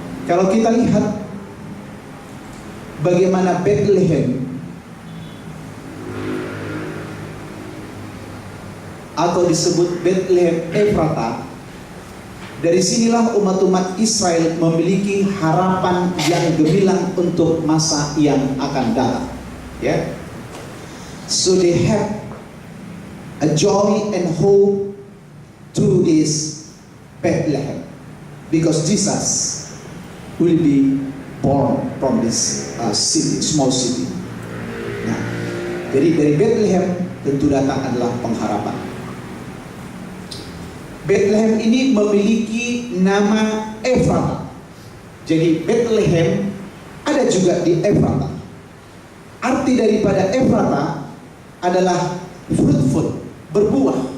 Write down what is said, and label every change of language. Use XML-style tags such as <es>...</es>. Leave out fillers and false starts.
<id>Kalau kita lihat bagaimana Bethlehem atau disebut Bethlehem Efrata, dari sinilah umat-umat Israel memiliki harapan yang gemilang untuk masa yang akan datang. Yeah.</id> <en>So they have a joy and hope through this Bethlehem, because Jesus will be born from this city, small city.</en> <id>Nah, jadi dari Bethlehem tentu datang adalah pengharapan. Bethlehem ini memiliki nama Efrata. Jadi Bethlehem ada juga di Efrata. Arti daripada Efrata adalah fruitful, berbuah.</id>